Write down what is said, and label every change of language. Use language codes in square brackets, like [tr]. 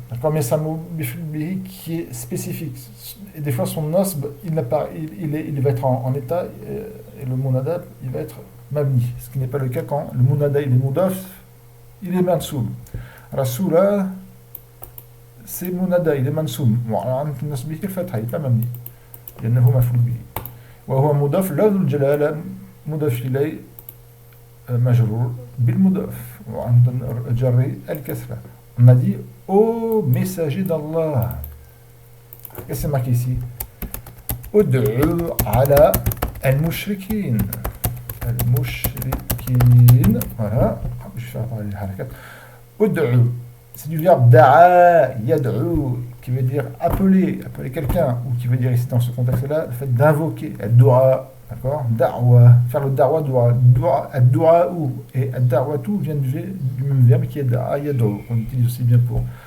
[fr] D'accord, mais c'est un mafoul bihi qui est spécifique. Et des fois son nasb, il va être en état, et le munada, il va être mabni, ce qui n'est pas le cas quand le munada il est mudaf, il est mansoub. Rasula c'est munada, il est mansoub. [ar] وعلامة نصبه الفتحة, [fr] il n'est pas mabni [ar] لأنه مفعول به. وهو مضاف لفظ الجلالة مضاف إليه مجرور بالمضاف وعند الجر الكسرة. [fr] On a dit ô messager d'Allah. Qu'est-ce que c'est marqué ici? Ud'u ala al-mushrikin. Al-mushrikin, voilà, je vais faire parler les harakat. Ud'u, c'est du verbe da'a, yad'u, qui veut dire appeler quelqu'un, ou qui veut dire ici dans ce contexte-là, le fait d'invoquer, ad-du'a, d'accord, da'wa, faire le da'wa, ad-du'a, et ad-da'watu vient du même verbe qui est da'a, yad'u, on utilise aussi bien pour